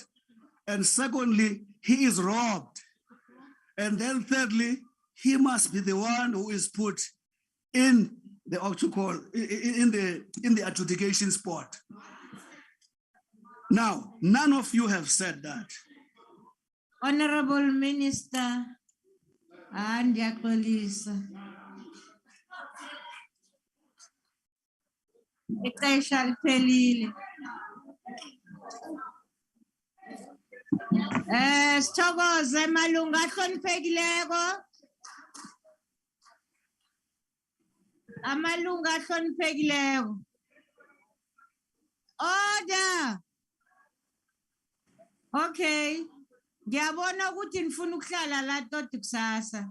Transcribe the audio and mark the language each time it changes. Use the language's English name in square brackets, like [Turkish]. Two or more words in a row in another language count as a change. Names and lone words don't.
[English] And secondly, he is robbed. And then thirdly, he must be the one who is put in the in the adjudication spot. Now, none of you have said that. Honorable Minister, and Yakolisa. [Xhosa] Ixesha liphelile. Sithokoze malunga ahloniphekileko. Amalunga ahloniphekileko. [English] Order. Okay. [Zulu] Ngiyabona ukuthi nifuna ukuhlala la tot kusasa.